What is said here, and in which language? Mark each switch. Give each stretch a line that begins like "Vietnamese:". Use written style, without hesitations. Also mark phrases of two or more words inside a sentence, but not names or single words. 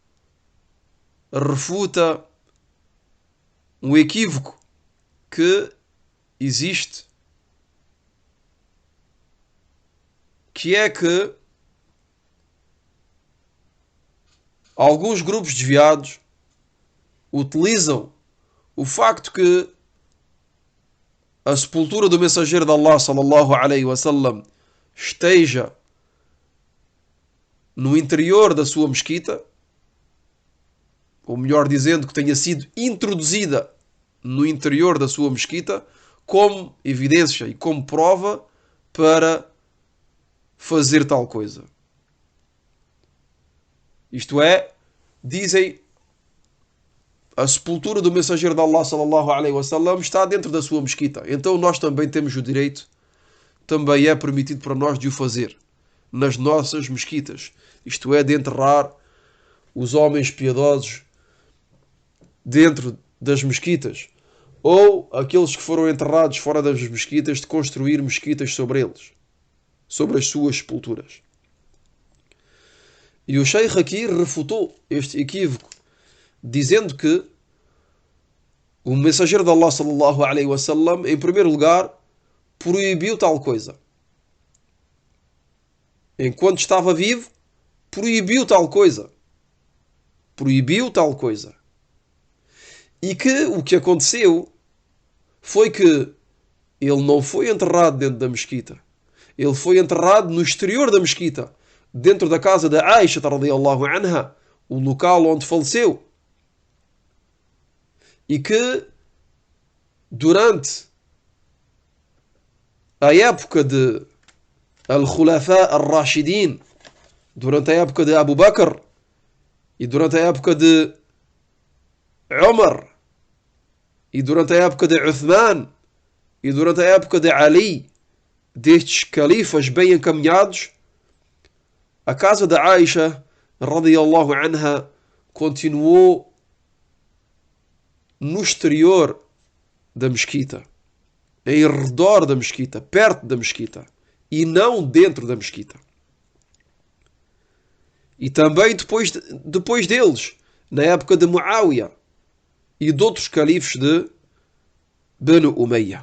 Portuguese: refuta um equívoco que existe, que é que alguns grupos desviados utilizam o facto que a sepultura do mensageiro de Allah
Arabic: صلى الله عليه وسلم
Portuguese: esteja no interior da sua mesquita, ou melhor dizendo, que tenha sido introduzida no interior da sua mesquita, como evidência e como prova para fazer tal coisa. Isto é, dizem, a sepultura do mensageiro de Allah
Arabic: صلى الله عليه وسلم
Portuguese: está dentro da sua mesquita, então nós também temos o direito, também é permitido para nós de o fazer nas nossas mesquitas, isto é, de enterrar os homens piedosos dentro das mesquitas, ou aqueles que foram enterrados fora das mesquitas, de construir mesquitas sobre eles, sobre as suas sepulturas. E o Sheikh aqui refutou este equívoco, dizendo que o mensageiro de Allah
Arabic: صلى الله عليه وسلم,
Portuguese: em primeiro lugar, proibiu tal coisa. Enquanto estava vivo, proibiu tal coisa. Proibiu tal coisa. E que o que aconteceu foi que ele não foi enterrado dentro da mesquita. Ele foi enterrado no exterior da mesquita, dentro da casa da Aisha
Arabic: رضي الله عنها,
Portuguese: o local onde faleceu. E que durante a época de
Arabic: الخلفاء الراشدين,
Portuguese: durante a época de Abu Bakr e durante a época de Umar e durante a época de Uthman e durante a época de Ali, destes califas bem encaminhados, a casa de Aisha
Arabic: رضي الله عنها
Portuguese: continuou no exterior da mesquita, em redor da mesquita, perto da mesquita, e não dentro da mesquita. E também depois deles, na época de Muawiyah e de outros califes de Banu Umayya.